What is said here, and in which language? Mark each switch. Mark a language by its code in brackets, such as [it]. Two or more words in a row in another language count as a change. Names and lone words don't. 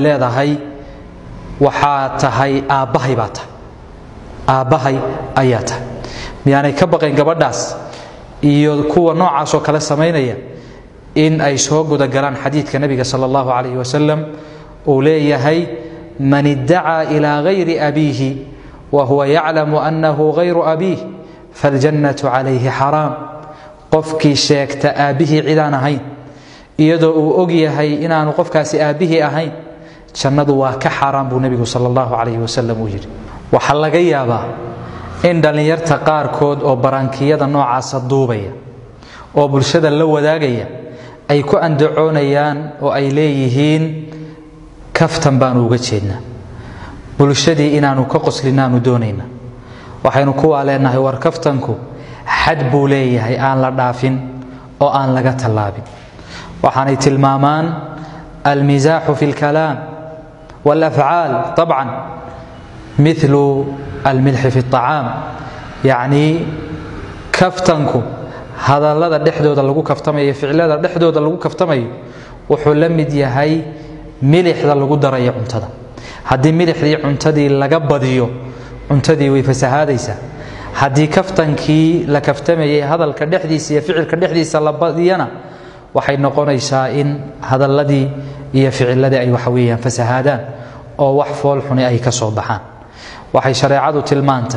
[so] leedahay waxa tahay aabahay baata aabahay ayata miyaanay ka baqayn gabadhaas iyo kuwa noocaas oo kale sameynaya in ay soo guda galaan xadiidka nabiga [ar] صلى الله عليه وسلم [so] oo leeyahay man [ar] ادعى إلى غير أبيه وهو يعلم أنه غير أبيه فالجنة عليه حرام [so] qofkii sheegta aabihi cidaan ahayn iyadoo uu og yahay inaanu qofkaasi aabihi ahayn jannadu waa ka xaraam buu nabigu [ar] صلى الله عليه وسلم [so] u yiri waxa laga yaabaa in dhalinyarta qaarkood oo barankiyada noocaas duubaya oo bulshada la wadaagaya ay ku andacoonayaan oo ay leeyihiin kaftan baan uga jeednaa bulshadii inaanu ka qoslinaanu doonayna waxaynu ku waaleenahay war kaftanku xad buu leeyahay aan la dhaafin oo aan laga talaabin waxaanay tilmaamaan [ar] المزاح في الكلام والافعال طبعا مثل الملح في الطعام يعني كفتنكو هذا لدا دخدودا [so] lagu kaftamayo ficilada dhexdooda lagu kaftamayo wuxuu la mid yahay milixda lagu darayo cuntada hadii milixdii cuntadii laga badiyo cuntadii way fasahaadaysa hadii kaftankii la kaftamayay hadalka dhexdiisa iyo ficilka dhexdiisa la badiyana waxay noqonaysaa in hadaladii iyo ficiladii ay waxa weeyaan fasahaadaan oo wax fool xun ay ka soo baxaan waxay shariicadu tilmaantay